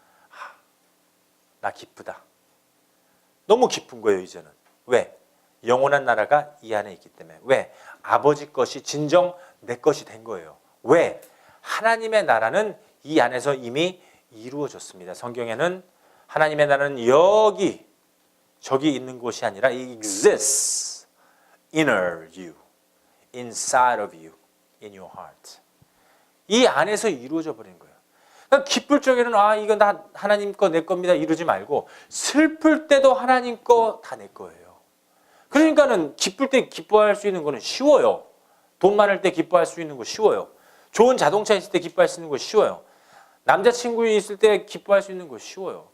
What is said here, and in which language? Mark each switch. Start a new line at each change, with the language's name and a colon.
Korean: 아, 나 기쁘다. 너무 기쁜 거예요, 이제는. 왜? 영원한 나라가 이 안에 있기 때문에. 왜? 아버지 것이 진정 내 것이 된 거예요. 왜? 하나님의 나라는 이 안에서 이미 이루어졌습니다. 성경에는 하나님의 나라는 여기 저기 있는 곳이 아니라
English: it exists inner you, inside of you, in your heart.
Korean: 이 안에서 이루어져 버린 거예요. 그러니까 기쁠 적에는 아 이거 나 하나님 거 내 겁니다 이러지 말고 슬플 때도 하나님 거 다 내 거예요. 그러니까는 기쁠 때 기뻐할 수 있는 거는 쉬워요. 돈 많을 때 기뻐할 수 있는 거 쉬워요. 좋은 자동차 있을 때 기뻐할 수 있는 거 쉬워요. 남자친구 있을 때 기뻐할 수 있는 거 쉬워요.